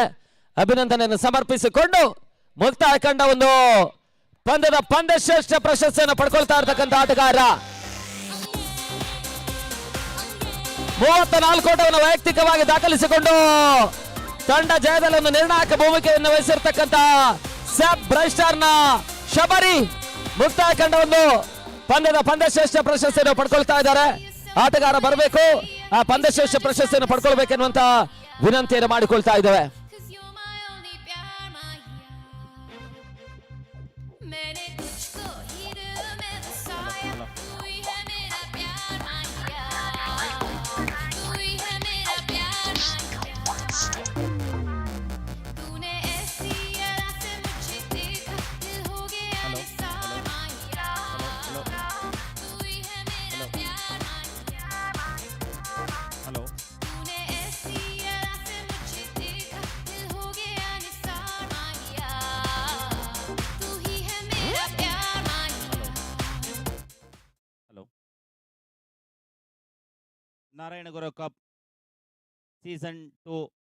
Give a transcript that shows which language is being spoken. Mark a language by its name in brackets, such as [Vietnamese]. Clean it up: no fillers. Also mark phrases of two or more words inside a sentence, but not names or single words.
[Kannada] ಅಭಿನಂದನೆಯನ್ನು ಸಮರ್ಪಿಸಿಕೊಂಡು ಮುಕ್ತಾಯ ಕಂಡ ಒಂದು ಪಂದ್ಯದ ಪಂದ್ಯಶ್ರೇಷ್ಠ ಪ್ರಶಸ್ತಿಯನ್ನು ಪಡ್ಕೊಳ್ತಾ ಇರ್ತಕ್ಕಂಥ ಆಟಗಾರ 34 ಓಟವನ್ನು ವೈಯಕ್ತಿಕವಾಗಿ ದಾಖಲಿಸಿಕೊಂಡು ತಂಡ ಜಯದಲ್ಲಿ ಒಂದು ನಿರ್ಣಾಯಕ ಭೂಮಿಕೆಯನ್ನು ವಹಿಸಿರ್ತಕ್ಕಂಥ ಸ್ಯಾಪ್ ಬ್ರೈಟ್ ಸ್ಟಾರ್ ನ ಶಬರಿ ಮುಕ್ತಾಯ ಕಂಡ ಒಂದು ಪಂದ್ಯದ ಪಂದ್ಯಶ್ರೇಷ್ಠ ಪ್ರಶಸ್ತಿಯನ್ನು ಪಡ್ಕೊಳ್ತಾ ಇದ್ದಾರೆ. ಆಟಗಾರ ಬರಬೇಕು, ಆ ಪಂದ್ಯಶ್ರೇಷ್ಠ ಪ್ರಶಸ್ತಿಯನ್ನು ಪಡ್ಕೊಳ್ಬೇಕೆನ್ನುವಂತ ವಿನಂತಿಯನ್ನು ಮಾಡಿಕೊಳ್ತಾ ಇದ್ದೇವೆ. [Hindi] मैंने तुझको ही दिल में बसाया, तू ही है मेरा प्यार माहिया, तू ही है मेरा प्यार माहिया, तूने ऐसी अदा से मुझे देखा, दिल हो गया निसार माहिया, तू ही है मेरा प्यार माहिया, तूने ऐसी अदा से मुझे देखा, दिल हो गया निसार माहिया, तू ही है मेरा प्यार माहिया. [Kannada] ನಾರಾಯಣಗುರು ಕಪ್ ಸೀಸನ್ 2